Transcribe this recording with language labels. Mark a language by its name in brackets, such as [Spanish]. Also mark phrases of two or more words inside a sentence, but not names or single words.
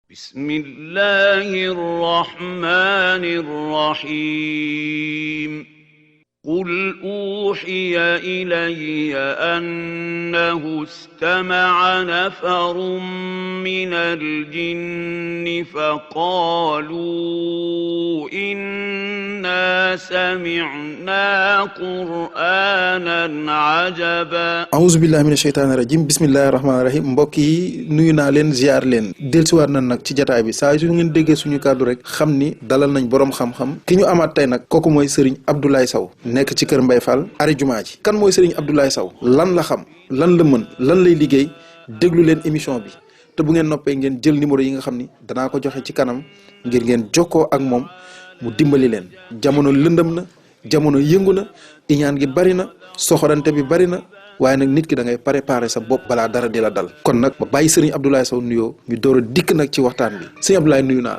[Arabic] بسم الله الرحمن الرحيم قل أوحي إلي أنه استمع نفر من الجن فقالوا إنا سمعنا قرآنا عجبا أعوذ بالله من الشيطان الرجيم بسم الله الرحمن الرحيم [Wolof] mbokk yi nuyu naa leen ziar leen dellusiwaat nañ nag ci jotaay bi saa yu ngeen déggee suñu kàddu rek xam ni dalal nañ boroom xam-xam ki ñu amaat tey nag kooku mooy Serigne Abdoulaye Sow nekk ci kër Mbaye Fall ari jumaa ji kan mooy Serigne Abdoulaye Sow lan la xam lan la mën lan lay liggéey déglu leen émission bi te bu ngeen noppee ngeen jël numéro yi nga xam ni danaa ko joxe ci kanam ngir ngeen jokkoo ak moom mu dimbali leen jamono lëndëm na jamono yëngu na iñaan gi bari na soxorante bi bari na waaye nag nit ki da ngay préparer sa bopp balaa dara di la dal kon nag ba bàyyi Serigne Abdoulaye Sow nuyoo ñu door a dikk nag ci waxtaan bi Serigne Abdoulaye nuyu naa la.